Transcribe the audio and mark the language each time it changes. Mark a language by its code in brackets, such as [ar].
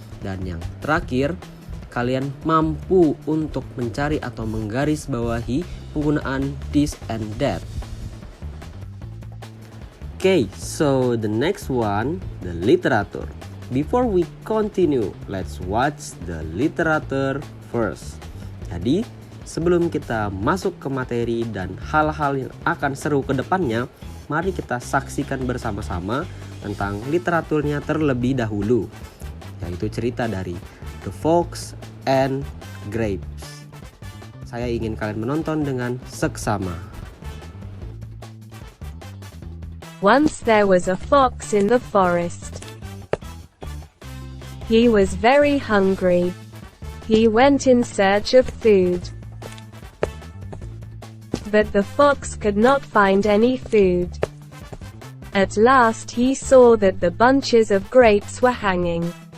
[id] Dan yang terakhir, kalian mampu untuk mencari atau menggarisbawahi penggunaan this and that. [en] Okay, so the next one, the literature. Before we continue, let's watch the literature first. [id] Jadi, sebelum kita masuk ke materi dan hal-hal yang akan seru ke depannya, mari kita saksikan bersama-sama tentang literaturnya terlebih dahulu, yaitu cerita dari The Fox and Grapes. Saya ingin kalian menonton dengan seksama. [en] Once there was a fox in the forest. He was very hungry. He went in search of food. But the fox could not find any food. At last he saw that the bunches of grapes were hanging.